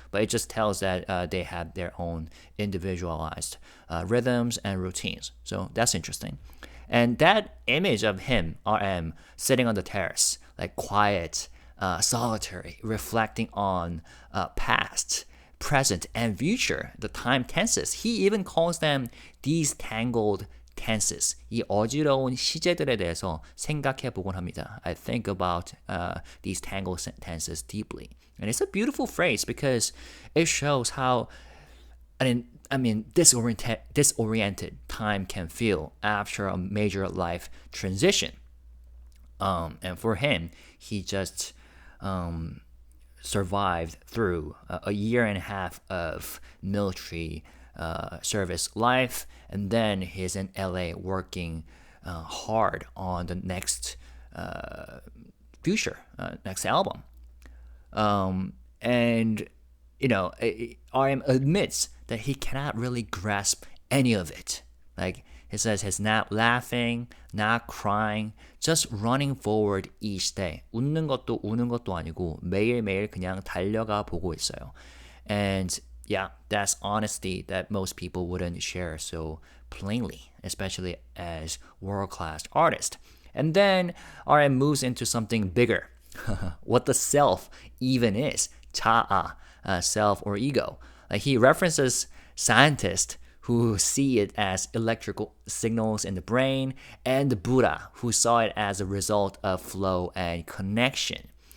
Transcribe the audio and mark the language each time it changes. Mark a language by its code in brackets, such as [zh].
[en] But it just tells that they have their own individualized rhythms and routines. So that's interesting. And that image of him, RM, sitting on the terrace, like quiet, solitary, reflecting on past, present, and future, the time tenses. He even calls them these tangled tenses. [ko] 이 어지러운 시제들에 대해서 생각해 보곤 합니다. [en] I think about these tangled tenses deeply. And it's a beautiful phrase because it shows how disoriented time can feel after a major life transition. And for him, he just survived through a year and a half of military service life, and then he's in LA working hard on the next future, next album. And RM admits that he cannot really grasp any of it. Like he says, he's not laughing, not crying, just running forward each day. [ko] 웃는 것도 우는 것도 아니고 매일매일 그냥 달려가 보고 있어요. [en] And yeah, that's honesty that most people wouldn't share so plainly, especially as world-class artists. And then RM moves into something bigger. What the self even is. 자아, self or ego. Like he references scientists who see it as electrical signals in the brain, and the Buddha, who saw it as a result of flow and connection.